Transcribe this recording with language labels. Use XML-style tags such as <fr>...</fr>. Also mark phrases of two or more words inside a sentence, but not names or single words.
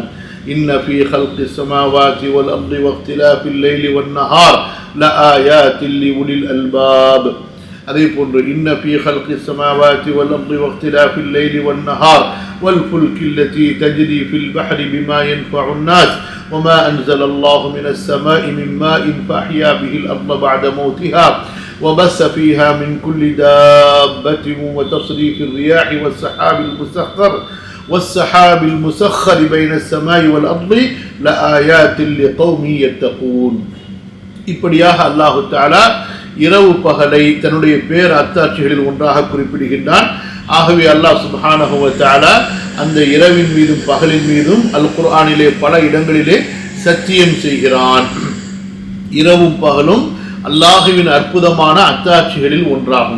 <ar>إن في خلق السماوات والأرض واختلاف الليل والنهار لآيات لأولي الألباب.</ar> <ta>அதே போன்று</ta> <ar>إن في خلق السماوات والأرض واختلاف الليل والنهار والفلك التي تجري في البحر بما ينفع الناس وما أنزل الله من السماء من ماء فأحيا به الأرض بعد موتها وبث فيها من كل دابة وتصريف الرياح والسحاب المسخر بين السماء والأرض لآيات لقوم يتقون.</ar> <ta>இப்படியாக அல்லாஹு தஆலா இரவு பகலை தன்னுடைய பேர் அத்தாட்சிகளில் ஒன்றாக குறிப்பிடுகின்றான். ஆகவே அல்லாஹ்</ta> <ar>سبحانه وتعالى</ar> <ta>அந்த இரவின் மீதும் பகலின் மீதும் அல் குர்ஆனிலே பல இடங்களிலே சத்தியம் செய்கிறான். இரவும் பகலும் அல்லாஹுவின் அற்புதமான அத்தாட்சிகளில் ஒன்றாகும்.</ta>